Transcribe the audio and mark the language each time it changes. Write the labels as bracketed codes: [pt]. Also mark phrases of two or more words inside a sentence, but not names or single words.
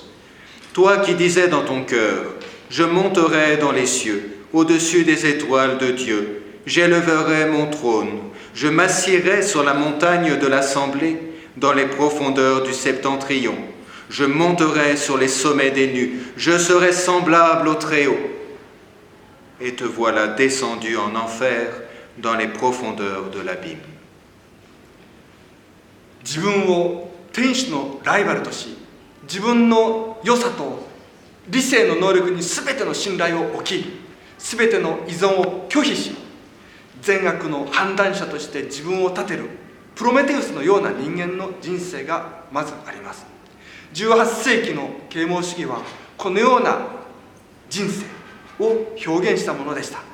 [fr] Toi qui disais dans ton cœur, je monterai dans les cieux, au-dessus des étoiles de Dieu, j'élèverai mon trône, je m'assierai sur la montagne de l'assemblée, dans les profondeurs du septentrion, je monterai sur les sommets des nues, je serai semblable au Très-Haut. Et te voilà descendu en enfer, dans les profondeurs de l'abîme. [ja] 自分を天使のライバルとし、自分の良さと理性の能力に全ての信頼を置き、全ての依存を拒否し、善悪の判断者として自分を立てるプロメテウスのような人間の人生がまずあります。18世紀の啓蒙主義はこのような人生を表現したものでした。